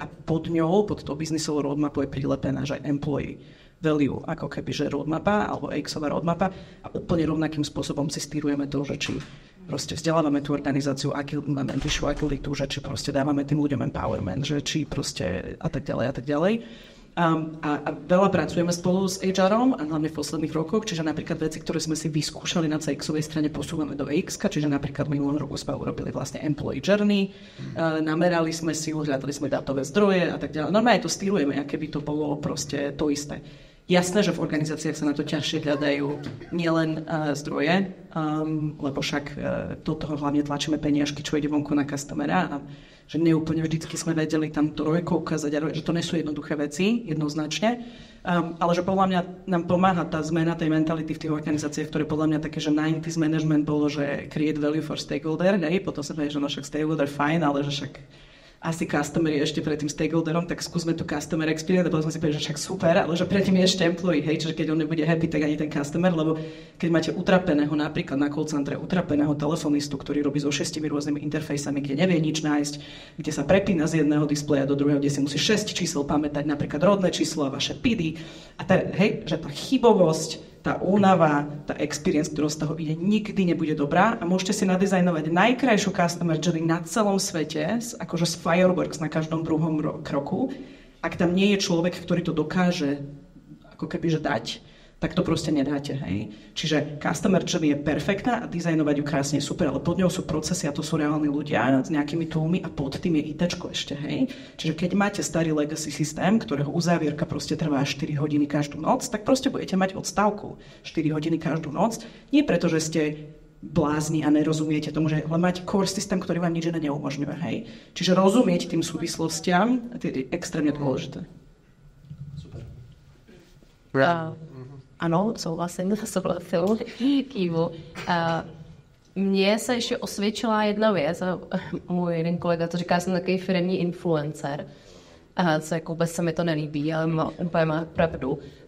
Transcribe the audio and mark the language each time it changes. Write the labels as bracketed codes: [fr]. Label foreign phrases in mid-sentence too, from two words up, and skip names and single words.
[sk] A pod ňou, pod tou biznisovou roadmapou je prilepená, že aj [en] Employee Value, [sk] ako kebyže roadmapa alebo EX-ová roadmapa a úplne rovnakým spôsobom si stýrujeme to, že či proste vzdelávame tú organizáciu, máme vyššiu agilitu, že či proste dávame tým ľuďom empowerment, že či proste a tak ďalej a tak ďalej. A veľa pracujeme spolu s HR-om, a hlavne v posledných rokoch, čiže napríklad veci, ktoré sme si vyskúšali na CX-ovej strane, posúvame do EX-ka, čiže napríklad v minulom roku sme urobili vlastne [en] employee journey, [sk] namerali sme si, hľadali sme dátové zdroje a tak ďalej. Normálne to stýrujeme, aké by to bolo proste to isté. Jasné, že v organizáciách sa na to ťažšie hľadajú nielen zdroje, lebo však do toho hlavne tlačíme peniažky, čo ide vonku na customera a že neúplne vždycky sme vedeli tam trojko ukázať, že to nie sú jednoduché veci, jednoznačne, ale že podľa mňa nám pomáha tá zmena tej mentality v tých organizáciách, ktoré podľa mňa také, že 90s management bolo, že [en] create value for stakeholder, [sk] potom sa povie, že no však stakeholder fajn, ale že však asi customer je ešte pred tým stakeholderom, tak skúsme tu [en] customer experience, [sk] a potom sme si povedali, že však super, ale že predtým je ešte employee, hej, čiže keď on nebude happy, tak ani ten customer, lebo keď máte utrapeného, napríklad na [en] call centre, [sk] utrapeného telefonistu, ktorý robí so 6 rôznymi interfejsami, kde nevie nič nájsť, kde sa prepína z jedného displeja do druhého, kde si musí 6 čísel pamätať, napríklad rodné číslo a vaše PID, a hej, že tá chybovosť, tá tá únava, tá experience, ktorú z toho ide, nikdy nebude dobrá a môžete si nadizajnovať najkrajšiu [en] customer journey [sk] na celom svete, akože z fireworks na každom druhom kroku. Ak tam nie je človek, ktorý to dokáže ako keby že dať, tak to proste nedáte, hej. Čiže [en] customer journey [sk] je perfektná a dizajnovať ju krásne je super, ale pod ňou sú procesy a to sú reálni ľudia s nejakými toolmi a pod tým je ITčko ešte, hej. Čiže keď máte starý legacy systém, ktorého uzávierka proste trvá 4 hodiny každú noc, tak proste budete mať odstávku 4 hodiny každú noc. Nie preto, že ste blázni a nerozumiete tomu, že ale máte core systém, ktorý vám nič iné neumožňuje, hej. Čiže rozumieť tým súvislostiam je extrémne dôležité. Super. [cs] Ano, souhlasím. Kývu. Mně se ještě osvědčila jedna věc, a můj jeden kolega to říká, jsem takový firemní influencer, co jako vůbec se mi to nelíbí, ale úplně má pravdu.